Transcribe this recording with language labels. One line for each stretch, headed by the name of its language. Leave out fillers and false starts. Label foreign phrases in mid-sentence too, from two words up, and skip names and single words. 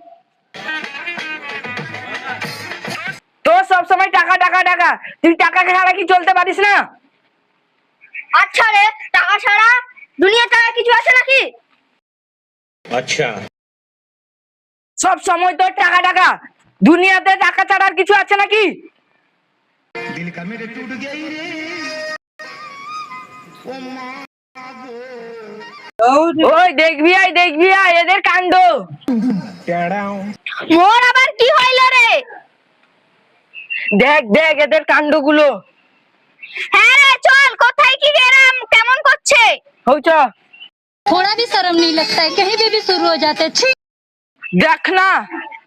Bangla: তোর সবসময় টাকা টাকা টাকা, তুই টাকা ছাড়া কি চলতে পারিস না? আচ্ছা রে, টাকা ছাড়া দুনিয়া ছাড়া কিছু আছে নাকি? अच्छा। সব সময় তোর টাকা টাকা, দুনিয়াতে টাকা ছাড়া আর কিছু আছে নাকি?
Hindi: दिल का मेरे टूट गई रे।
Bangla: ওই দেখবি আয়, দেখবি আয় এদের কাণ্ড। মোর আবার কি হইল রে? দেখ দেখ এদের কাণ্ডগুলো। হ্যাঁ রে, চল, কোথায় কি গেলাম, কেমন করছে। হৌচ
Hindi: थोड़ा भी शर्म नहीं लगता है, कहीं भी शुरू हो जाते हैं। छी।
Bangla: দেখ না,